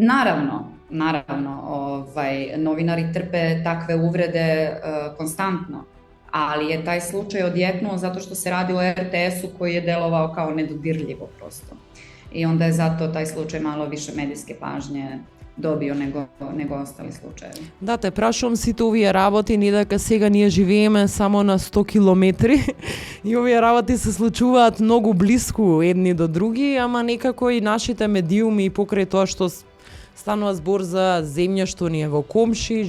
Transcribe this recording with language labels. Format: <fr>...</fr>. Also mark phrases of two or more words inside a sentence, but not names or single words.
<sr>Naravno, novinari trpe takve uvrede konstantno, ali je taj slučaj odjeknuo zato što se radi o RTS-u koji je delovao kao nedodirljivo prosto. I onda je zato taj slučaj malo više medijske pažnje dobio nego ostali slučajevi.</sr> <mk>Да, те прашувам сите овие работи, не дека сега ние живееме само на 100 километри и овие работи се случуваат многу близко едни до други, ама некако и нашите медиуми покрај тоа што станува збор за земја што ни е во комши,</mk>